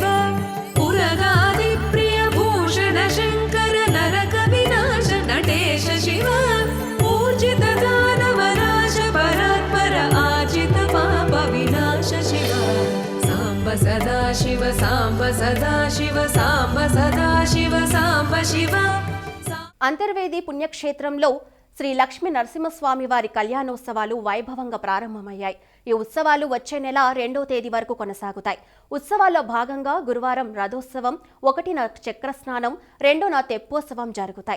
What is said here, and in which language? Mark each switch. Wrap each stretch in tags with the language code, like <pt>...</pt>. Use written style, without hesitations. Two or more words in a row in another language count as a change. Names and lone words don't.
<sa>पुरगादिप्रिय भूषण शङ्कर नरक विनाश नटेश शिव ऊर्जित दानवनाश परात्पर आजित पाप विनाश शिव साम्ब सदा शिव साम्ब सदा शिव साम्ब सदा शिव साम्ब शिव.</sa> <te>అంతర్వేది పుణ్యక్షేత్రంలో శ్రీ లక్ష్మీ నరసింహస్వామి వారి కళ్యాణోత్సవాలు వైభవంగా ప్రారంభమయ్యాయి. ఈ ఉత్సవాలు వచ్చే నెల 2వ తేదీ వరకు కొనసాగుతాయి. ఉత్సవాల్లో భాగంగా గురువారం రథోత్సవం, 1న చక్రస్నానం, 2న తెప్పోత్సవం జరుగుతాయి.</te>